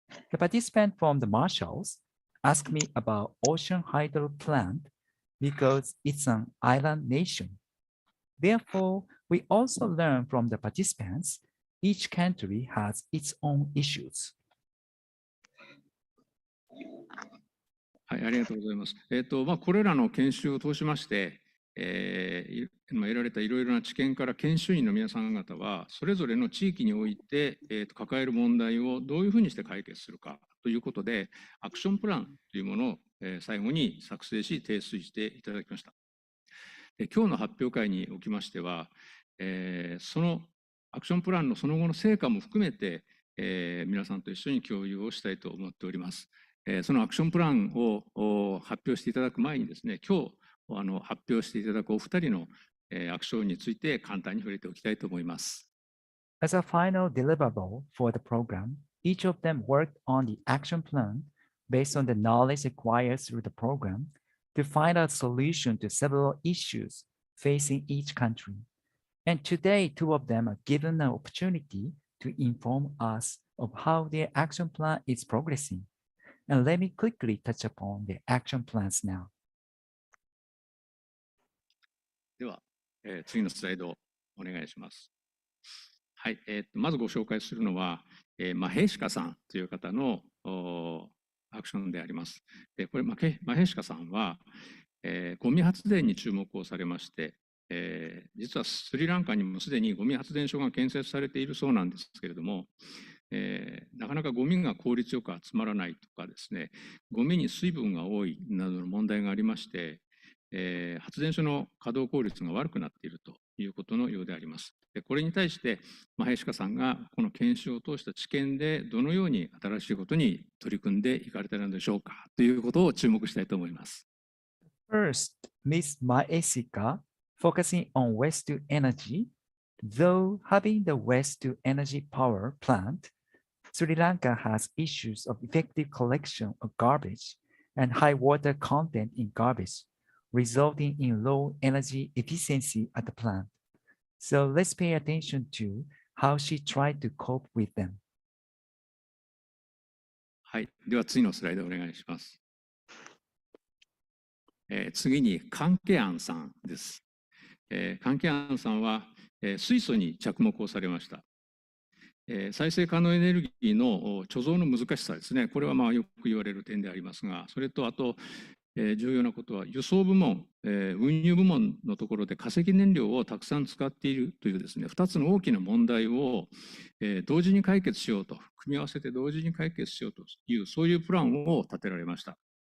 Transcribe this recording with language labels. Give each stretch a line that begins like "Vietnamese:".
English: The participant from the Marshalls asked me about Ocean Hydro Plant because it's an island nation. Therefore, we also learn from the participants, each country has its own issues.
Japanese: はい、ありがとうございます。これらの研修を通しまして、得られたいろいろな知見から研修員の皆さん方はそれぞれの地域において、抱える問題をどういうふうにして解決するかということでアクションプランというものを、最後に作成し提出していただきました。今日の発表会におきましては、そのアクションプランのその後の成果も含めて、皆さんと一緒に共有をしたいと思っております。そのアクションプランを発表していただく前にですね、今日発表していただくお二人のアクションについて簡単に触れておきたいと思います。
English: As a final deliverable for the program, each of them worked on the action plan based on the knowledge acquired through the program to find a solution to several issues facing each country. And today, two of them are given an opportunity to inform us of how their action plan is progressing. And let me quickly touch upon the action plans now.
Japanese: では、次のスライドをお願いします。はい、まずご紹介するのは、マヘシカさんという方のアクションであります。これマヘシカさんは、ゴミ発電に注目をされまして、実はスリランカにもすでにゴミ発電所が建設されているそうなんですけれども、なかなかゴミが効率よく集まらないとかですね、ゴミに水分が多いなどの問題がありまして、発電所の稼働効率が悪くなっているということのようであります。でこれに対して、林家さんがこの研修を通した知見でどのように新しいことに取り組んでいかれたのでしょうかということを注目したいと思います。
English: First, Ms. Maesika, focusing on waste to energy, though having the waste to energy power plant, Sri Lanka has issues of effective collection of garbage and high water content in garbage, resulting in low energy efficiency at the plant. So let's pay attention to how she tried to cope with them.
Japanese: はい、では次のスライドお願いします。次にカンケアンさんです。カンケアンさんは、水素に着目をされました。再生可能エネルギーの貯蔵の難しさですね。これはよく言われる点でありますが、それとあと、重要なことは輸送部門、運輸部門のところで化石燃料をたくさん使っているというですね、2つの大きな問題を、同時に解決しようと、組み合わせて同時に解決しようという、そういうプランを立てられました。